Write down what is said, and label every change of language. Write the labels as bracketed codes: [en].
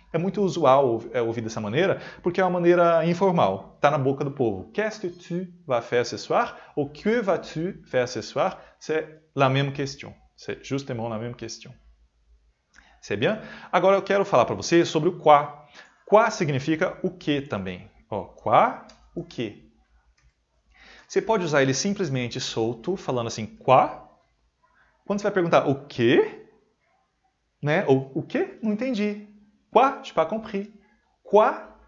[pt] É muito usual ouvir dessa maneira, porque é uma maneira informal. Está na boca do povo. [fr] Qu'est-ce que tu vas faire ce soir? Ou que vas-tu faire ce soir? C'est la même question. C'est justement la même question. C'est bien? [pt] Agora eu quero falar para vocês sobre o quá. Quá significa o que também. Quá, o que. Você pode usar ele simplesmente solto, falando assim, quá. Quando você vai perguntar o quê? Né? Ou o quê? Não entendi. [fr] Quoi? Je pas compris. Quoi?